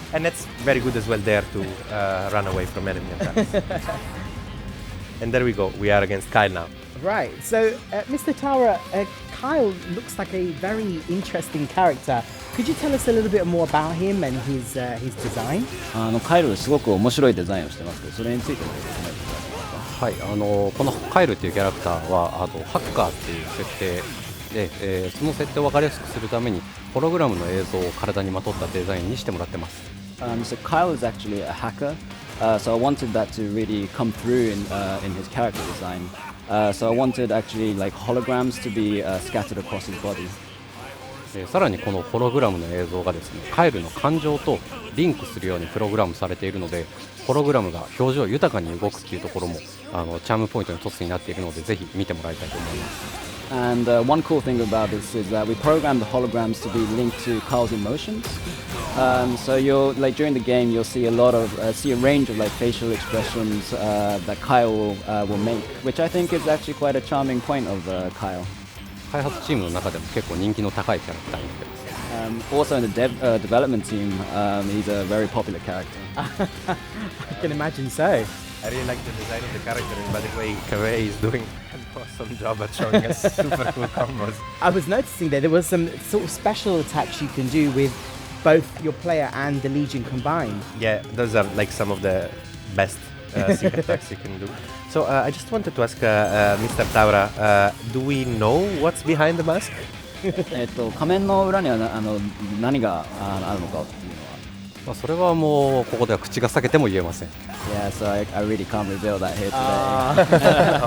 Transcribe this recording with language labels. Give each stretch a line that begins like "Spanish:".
English: And that's very good as well there to run away from enemy attacks. And there we go, we are against Kyle now. Right, so Mr. Taura, Kyle looks like a very interesting character. Could you tell us a little bit more about him and his design?
Japanese: カイルすごく面白いデザインをしてますけど、それについても説明してください。はい、このカイルっていうキャラクターはハッカーっていう設定で、その設定を分かりやすくするためにホログラムの映像を体にまとったデザインにしてもらってます。
English: So Kyle is actually a hacker, so I wanted that to really come through in his character design. So I wanted actually like holograms to be scattered across his body.
Japanese: さらにこのホログラムの映像がですね、カイルの感情とリンクするようにプログラムされているので、ホログラムが表情豊かに動くっていうところもチャームポイントの一つになっているので、ぜひ見てもらいたいと思います。
English: And one cool thing about this is that we programmed the holograms to be linked to Kyle's emotions. So you'll like during the game you'll see a range of like facial expressions that Kyle will make, which I think is actually quite a charming point of Kyle.
Japanese: 開発チームの中でも結構人気の高いキャラクターになってます。
English: Also in the development team, he's a very popular character. I can imagine so. I really like the design of the character, and by the way, Kaveh is doing an awesome job at showing us super cool combos. I was noticing there was some sort of special attacks you can do with both your player and the Legion combined. Yeah, those are like some of the best sync attacks you can do. So I just wanted to ask Mr. Taura, do we know what's behind the mask?
Japanese: 仮面の裏には何があるのかっていうのは。それはもうここでは口が裂けても言えません。
English: Yeah, so I really can't reveal that here today.